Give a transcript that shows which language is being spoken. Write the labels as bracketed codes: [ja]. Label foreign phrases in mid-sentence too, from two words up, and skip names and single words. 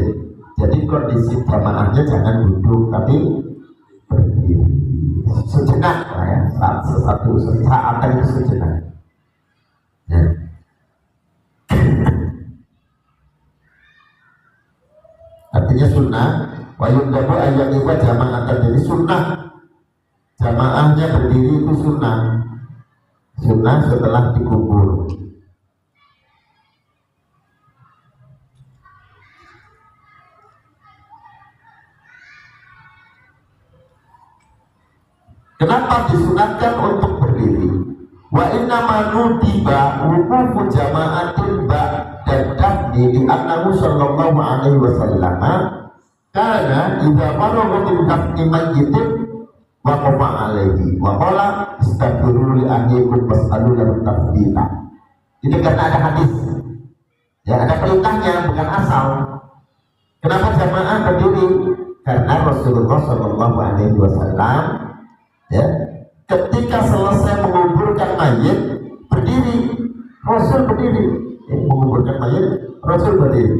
[id] Jadi kondisi jamaahnya jangan duduk tapi berdiri sejenak, ya, satu saat itu sejenak, ya. Artinya [ar] سنة ويندب أن يقف جماعة, [id] jadi sunnah jamaahnya berdiri itu sunnah setelah dikubur. Kenapa disunatkan untuk berdiri? [ar] وإنما ندب وقوف جماعة بعد الدفن لأنه صلى الله عليه وسلم [id] karena [ar] إذا فرغ من دفن الميت وقف عليه وقال استغفروا لأخيكم واسألوا له التثبيت. [id] Ini karena ada hadis, ya, ada perintahnya, bukan asal. Kenapa jamaah berdiri? Karena Rasulullah [ar] صلى الله عليه وسلم, [id] ya, ketika selesai menguburkan mayit berdiri, Rasul berdiri, ya, menguburkan mayit Rasul berdiri.